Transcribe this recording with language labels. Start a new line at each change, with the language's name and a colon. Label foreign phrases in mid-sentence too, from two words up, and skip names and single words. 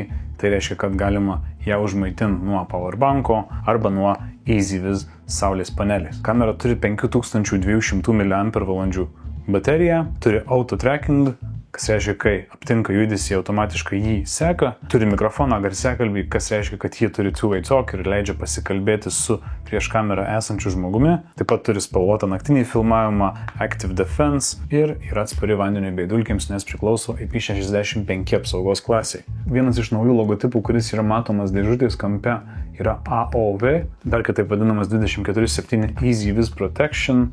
Lithuanian: Tai reiškia, kad galima ją užmaitinti nuo powerbanko arba nuo EasyViz saulės panelės. Kamera turi 5200 mAh bateriją, turi
English: auto tracking,
Lithuanian: kas reiškia, kai aptinka judesį, automatiškai jį seka, turi mikrofoną garsiakalbį, kas reiškia, kad jį turi
English: two-way talk
Lithuanian: ir leidžia pasikalbėti su prieš kamerą esančiu žmogumi. Taip pat turi spalvotą naktinį filmavimą, Active Defense ir yra atspari vandeniui bei dulkėms, nes priklauso IP65 apsaugos klasiai. Vienas iš naujų logotipų, kuris yra matomas dėžutės kampe, yra AOV, dar kitaip vadinamas 24/7 EasyViz Protection.